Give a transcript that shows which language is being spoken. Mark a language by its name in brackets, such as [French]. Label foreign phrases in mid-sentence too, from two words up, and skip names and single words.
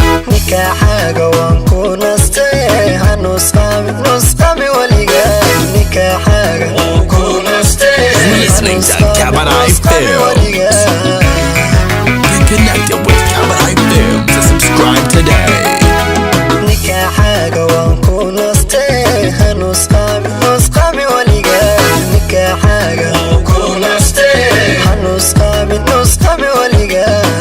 [Somali] Nikaaxaaga waan ku nastay, ha nusqaami, nusqaami weligaa. [English] Nikaaxaaga Listening to Cabaret Films. Get connected with Cabaret Films and subscribe today. [Somali] Nikaaxaaga waan ku nastay, ha nusqaamin, nusqaamin weligaa. Nikaaxaaga waan ku nastay, ha nusqaamin, nusqaamin weligaa.